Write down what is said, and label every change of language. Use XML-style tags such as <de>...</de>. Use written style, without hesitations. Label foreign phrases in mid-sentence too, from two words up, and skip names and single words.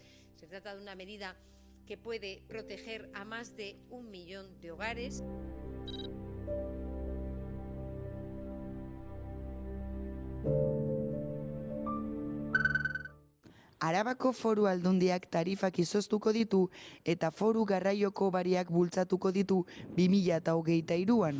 <es>Se trata de una medida que puede proteger a más de 1 millón de hogares.</es> <eu>Arabako Foru Aldundiak tarifak izoztuko ditu eta Foru Garraioko Bariak bultzatuko ditu 2023an.</eu>